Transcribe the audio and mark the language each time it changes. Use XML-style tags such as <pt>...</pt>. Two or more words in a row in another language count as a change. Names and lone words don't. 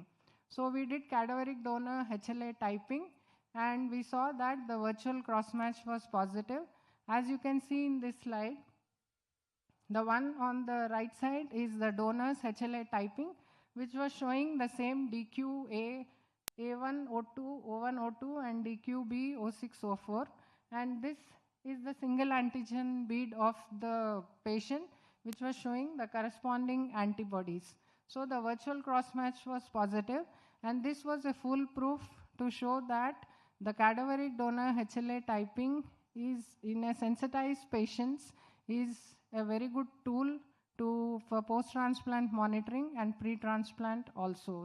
<en>So we did cadaveric donor HLA typing, and we saw that the virtual cross-match was positive. As you can see in this slide, the one on the right side is the donor's HLA typing, which was showing the same DQA A1O2, O1O2 and DQB O6O4. And this is the single antigen bead of the patient, which was showing the corresponding antibodies. So the virtual cross-match was positive, and this was a full proof to show that the cadaveric donor HLA typing is in a sensitized patients is a very good tool for post-transplant monitoring and pre-transplant also.</en>